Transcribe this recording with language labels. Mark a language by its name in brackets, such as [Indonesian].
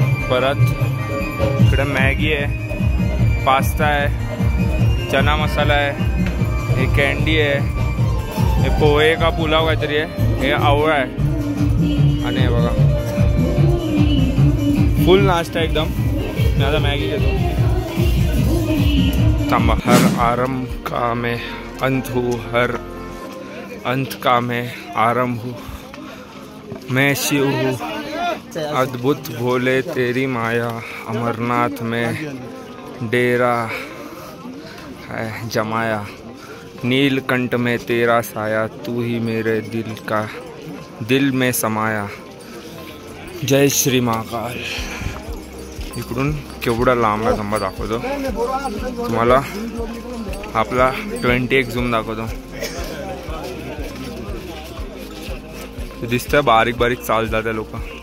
[Marathi] परत इकडे मॅगी आहे, पास्ता आहे, चना मसाला आहे, हे कॅन्डी आहे, हे पोहे का पुलाव काहीतरी आहे, हे आवळा आहे. आणि हे बघा फुल नाश्ता एकदम. मी आता मॅगी घेतो. थांबा. [Hindi] हर आरंभ का मैं अंत हूँ, हर अंत का मैं आरंभ हूँ, मैं शिव हूँ, अद्भुत भोले तेरी माया, अमरनाथ में डेरा है जमाया, नीलकंठ में तेरा साया, तू ही मेरे दिल में समाया, जय श्री महाकाल. [Marathi] इकडून केवढा लांब आहे थांबा दाखवतो तुम्हाला. आपला 20x झूम दाखवतो. दिसतंय बारीक बारीक चालतात ते लोक.